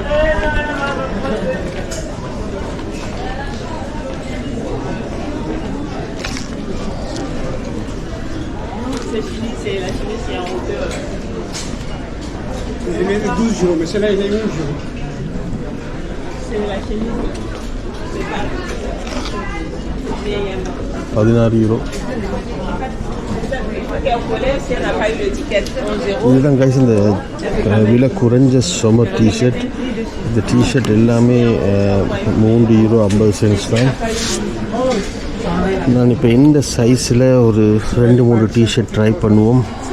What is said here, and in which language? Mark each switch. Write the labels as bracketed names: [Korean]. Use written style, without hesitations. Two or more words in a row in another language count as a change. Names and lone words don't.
[French] C'est la chemise, c'est en hauteur. Il met 12 jours, mais celle-là, il est 11 jours. C'est la chemise. C'est pas. [Tamil] 16 யூரோ. இதுதான் கைஸ் இந்த விலை குறைஞ்ச [English] summer t-shirt. [Tamil] இந்த டிஷர்ட் எல்லாமே 3 யூரோ 50 சென்ட்ஸ் தான். நான் இப்போ இந்த சைஸில் ஒரு 2-3 டிஷர்ட் ட்ரை பண்ணுவோம்.